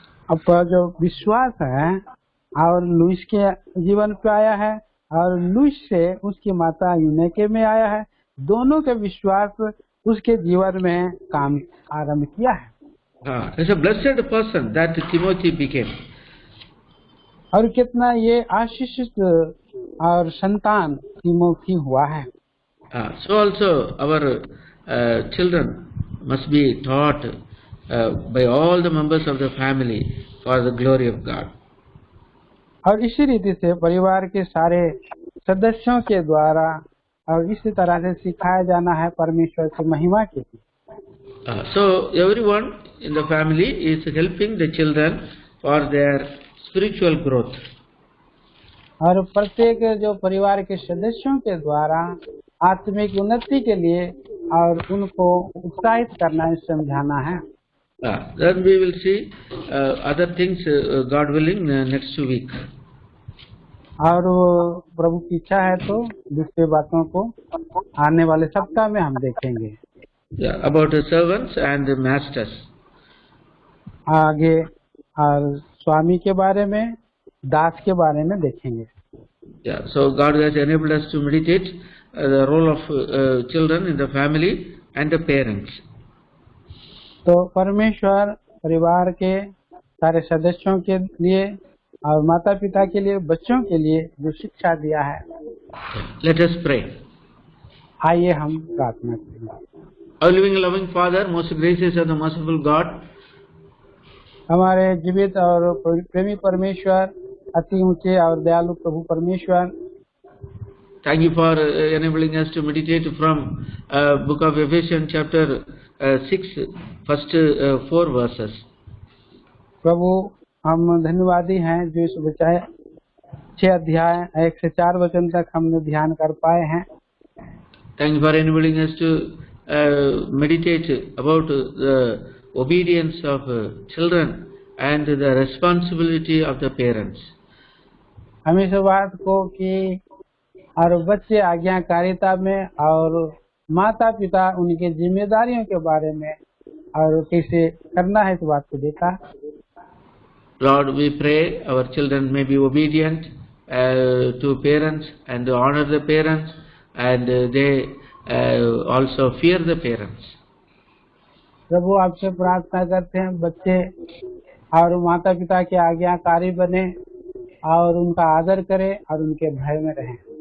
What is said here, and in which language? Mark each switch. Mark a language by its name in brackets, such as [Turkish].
[Hindi] अब जो विश्वास है और लुईस के जीवन पे आया है और लुईस से उसकी माता यूनिके में आया है, दोनों के विश्वास उसके जीवन में काम आरंभ किया है। [English] It's a blessed person that Timothy became. [Hindi] और कितना ये आशीषित और संतान तिमोथी हुआ है। [English] So also our children must be taught by all the members of the family for the glory of God. [Hindi] और इसी रीति से परिवार के सारे सदस्यों के द्वारा और इसी तरह से सिखाया जाना है परमेश्वर की महिमा के लिए। [English] So everyone in the family is helping the children for their spiritual growth. [Hindi] और प्रत्येक जो परिवार के सदस्यों के द्वारा आत्मिक उन्नति के लिए और उनको उत्साहित करना, समझाना है। [English] Then we will see other things, God willing, next week. [Hindi] और प्रभु की इच्छा है तो दूसरी बातों को आने वाले सप्ताह में हम देखेंगे। [English] About the servants and the masters. [Hindi] आगे और स्वामी के बारे में, दास के बारे में देखेंगे। [English] So God has enabled us to meditate the role of children in the family and the parents. [Hindi] तो परमेश्वर परिवार के सारे सदस्यों के लिए और माता पिता के लिए, बच्चों के लिए जो शिक्षा दिया है। [English] Let us pray. [Hindi] आइए हम प्रार्थना करें। [English] Our living loving Father, most gracious and the merciful God, [Hindi] हमारे जीवित और प्रेमी परमेश्वर, अति ऊंचे और दयालु प्रभु परमेश्वर, [English] thank you for enabling us to meditate from book of Ephesians chapter 6, first 4 verses. [Hindi] प्रभु हम धन्यवादी हैं जो इस बचाए 6 अध्याय 1 से 4 वचन तक हमने ध्यान कर पाए हैं। [English] Thank you for enabling us to meditate about the obedience of children and the responsibility of the parents. [Hindi] हम इस बात को कि और बच्चे आज्ञाकारिता में और माता पिता उनके जिम्मेदारियों के बारे में और कैसे करना है, इस बात को देखा। [English] Lord, we pray our children may be obedient to parents and honor the parents, and they also fear the parents. [Hindi] प्रभु आपसे प्रार्थना करते हैं बच्चे और माता पिता के आज्ञाकारी बने और उनका आदर करें और उनके भय में रहें।